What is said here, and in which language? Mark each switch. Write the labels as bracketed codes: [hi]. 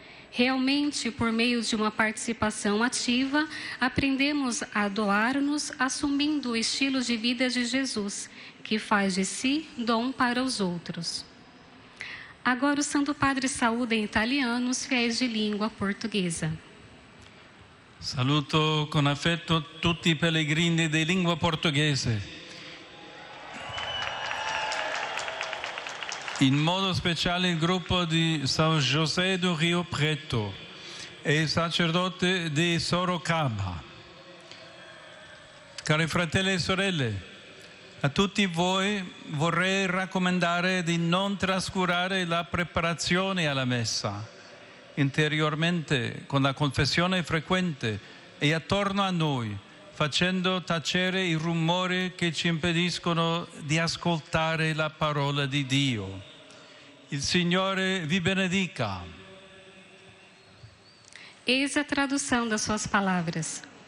[pt] Realmente, por meio de uma participação ativa, aprendemos a doar-nos assumindo o estilo de vida de Jesus, que faz de si dom para os outros. Agora o Santo Padre saúda em italiano os fiéis de língua portuguesa. [it] Saluto con affetto tutti i pellegrini di lingua portoghese. In modo speciale il gruppo di San José do Rio Preto e il sacerdote di Sorocaba. Cari fratelli e sorelle, a tutti voi vorrei raccomandare di non trascurare la preparazione alla messa, interiormente con la confessione frequente e attorno a noi, facendo tacere i rumori che ci impediscono di ascoltare la parola di Dio. Il Signore vi benedica. [pt] Eis a tradução das suas palavras.